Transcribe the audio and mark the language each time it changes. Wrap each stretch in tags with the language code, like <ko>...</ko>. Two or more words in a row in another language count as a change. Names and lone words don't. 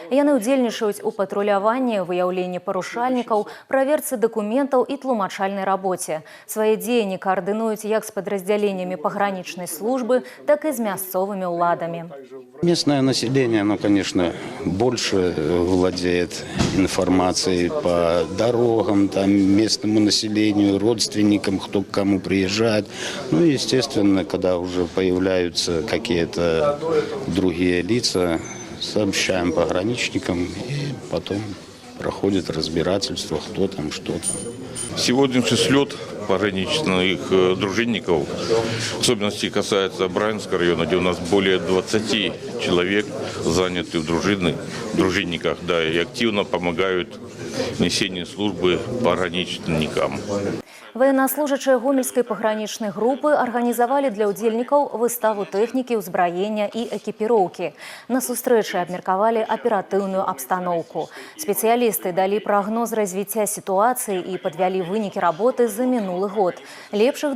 <be>Яны ўдзельнічаюць у патруляванні, выяўленні парушальнікаў, праверцы дакументаў і тлумачальнай рабоце. Свае дзеянні координуюць як з падраздзяленнямі пагранічнай службы,</be> <ru>так и с</ru> <be>мясцовыми уладами.</be> <ru>Местное население, оно, конечно, больше владеет информацией по дорогам, там, местному населению, родственникам, кто к кому приезжает. Ну и, естественно, когда уже появляются какие-то другие лица, сообщаем пограничникам и потом проходит разбирательство, кто там, что там. Сегодняшний слет пограничных дружинников, в особенности касается Брянского района, где у нас более 20 человек заняты в дружинниках, да, и активно помогают несению службы пограничникам.</ru> <be>Военнослужачыя гомельскай пагранічнай групы арганізавалі для ўдзельнікаў выставу тэхнікі, ўзбраення і экіпіроўкі. На сустрэчы абмеркавалі аператыўную абстаноўку. Спецыялісты далі прагноз развіцця сітуацыі і падвялі вынікі работы за мінулы год.</be>